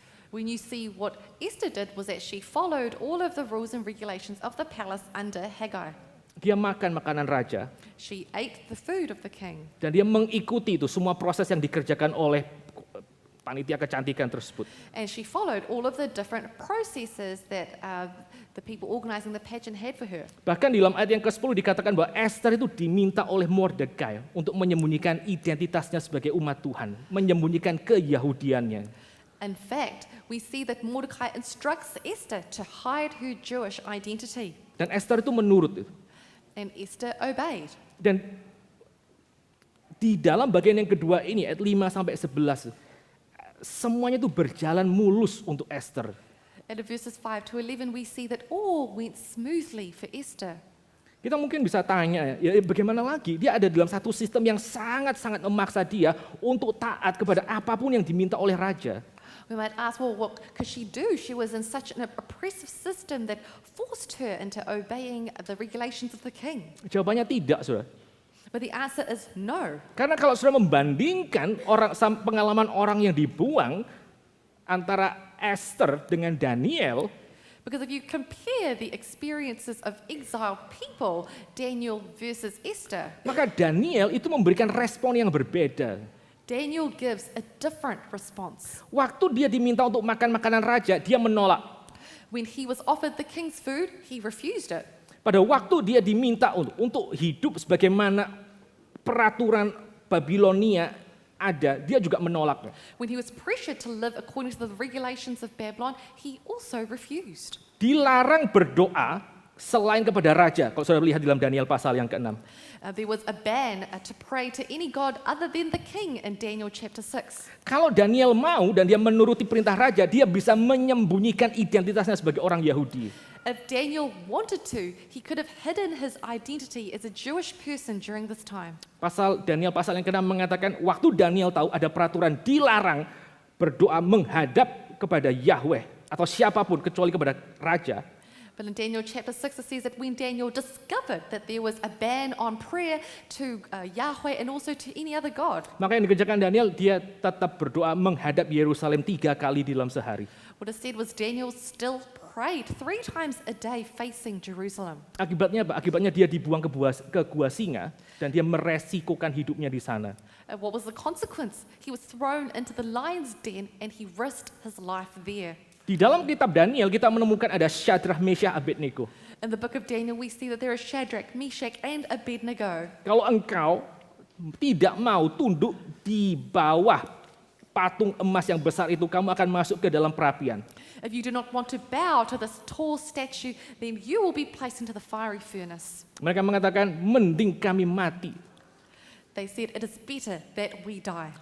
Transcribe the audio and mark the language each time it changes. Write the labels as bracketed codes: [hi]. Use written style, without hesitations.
[en] When you see what Esther did was that she followed all of the rules and regulations of the palace under Haggai. [id] Dia makan makanan raja [en] She ate the food of the king. [id] dan dia mengikuti itu semua proses yang dikerjakan oleh panitia kecantikan tersebut. [en] And she followed all of the different processes that the people organizing the pageant had for her. [id] Bahkan di dalam ayat yang ke-10 dikatakan bahwa Esther itu diminta oleh Mordekai untuk menyembunyikan identitasnya sebagai umat Tuhan, menyembunyikan keyahudiannya. [en] In fact, we see that Mordecai instructs Esther to hide her Jewish identity. [id] Dan Esther itu menurut itu. [en] And Esther obeyed. [id] Dan di dalam bagian yang kedua ini ayat 5 sampai 11 semuanya itu berjalan mulus untuk Esther. [en] At verses 5 to 11 we see that all went smoothly for Esther. [id] Kita mungkin bisa tanya ya bagaimana lagi? Dia ada dalam satu sistem yang sangat-sangat memaksa dia untuk taat kepada apapun yang diminta oleh raja. [en] We might ask, well, what could she do? She was in such an oppressive system that forced her into obeying the regulations of the king. [id] Jawabannya tidak, saudara. [en] But the answer is no. [id] Karena kalau saudara membandingkan pengalaman orang yang dibuang antara Esther dengan Daniel, [en] Because if you compare the experiences of exiled people, Daniel versus Esther, [id] maka Daniel itu memberikan respon yang berbeda. [en] Daniel gives a different response. [id] Waktu dia diminta untuk makan makanan raja, dia menolak. [en] When he was offered the king's food, he refused it. [id] Pada waktu dia diminta untuk hidup sebagaimana peraturan Babilonia ada, dia juga menolaknya. [en] When he was pressured to live according to the regulations of Babylon, he also refused. [id] Dilarang berdoa selain kepada raja. Kalau saudara lihat di dalam Daniel pasal yang ke-6. [en] There was a ban to pray to any god other than the king in Daniel chapter 6. [id] Kalau Daniel mau dan dia menuruti perintah raja, dia bisa menyembunyikan identitasnya sebagai orang Yahudi. [en] If Daniel wanted to, he could have hidden his identity as a Jewish person during this time. [id] Daniel pasal yang ke-6 mengatakan waktu Daniel tahu ada peraturan dilarang berdoa menghadap kepada Yahweh atau siapapun kecuali kepada raja. [en] But in Daniel chapter 6 it says that when Daniel discovered that there was a ban on prayer to Yahweh and also to any other god. [id] Maka yang dikerjakan Daniel, dia tetap berdoa menghadap Yerusalem 3 kali di dalam sehari. [en] What it said was Daniel still prayed 3 times a day facing Jerusalem. [id] Akibatnya apa? Akibatnya dia dibuang ke gua singa dan dia meresikokan hidupnya di sana. [en] And what was the consequence? He was thrown into the lion's den and he risked his life there. [id] Di dalam kitab Daniel kita menemukan ada Syadrach, Meshach, Abednego. [en] In the book of Daniel we see that there are Shadrach, Meshach and Abednego. [id] Kalau engkau tidak mau tunduk di bawah patung emas yang besar itu, kamu akan masuk ke dalam perapian. [en] If you do not want to bow to this tall statue, then you will be placed into the fiery furnace. [id] Mereka mengatakan, mending kami mati. [en] They said, it is better that we die.